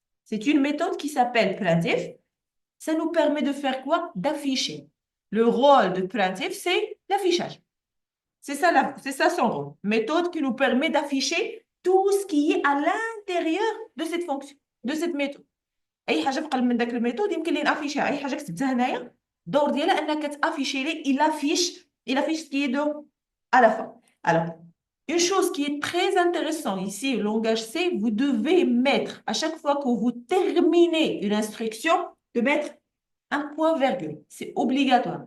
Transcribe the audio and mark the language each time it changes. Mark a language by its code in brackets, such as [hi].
[fr] C'est une méthode qui s'appelle printf. Ça nous permet de faire quoi? D'afficher. Le rôle de printf, c'est l'affichage. C'est ça son rôle. Méthode qui nous permet d'afficher tout ce qui est à l'intérieur de cette fonction, de cette méthode. [ar] اي حاجه بقى من داك الميثود يمكن لي نافيشيها. [fr] اي حاجه كتبتها هنايا الدور ديالها انك تافيشي لي il affiche ce qui est de à la fin. Alors Une chose qui est très intéressante ici, le langage C, vous devez mettre, à chaque fois que vous terminez une instruction, de mettre un point virgule. C'est obligatoire.